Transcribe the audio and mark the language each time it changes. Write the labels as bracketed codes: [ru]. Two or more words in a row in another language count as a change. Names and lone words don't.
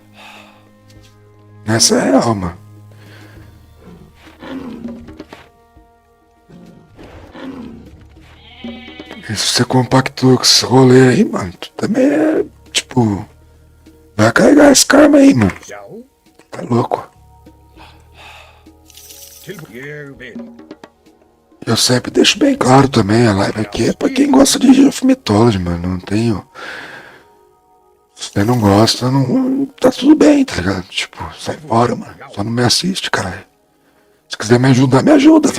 [pt] Essa é real, mano. E se você compactou com esse rolê aí, mano, tu também é, tipo, vai carregar esse karma aí, mano. Já. Tá louco? [is] Tilbúin, ég vil. [pt] Eu sempre deixo bem claro também, a live aqui é pra quem gosta de Geoff Mythology, mano. Não tenho. Se você não gosta, não. Tá tudo bem, tá ligado? Tipo, sai fora, mano. Só não me assiste, caralho. Se quiser me ajudar, me ajuda.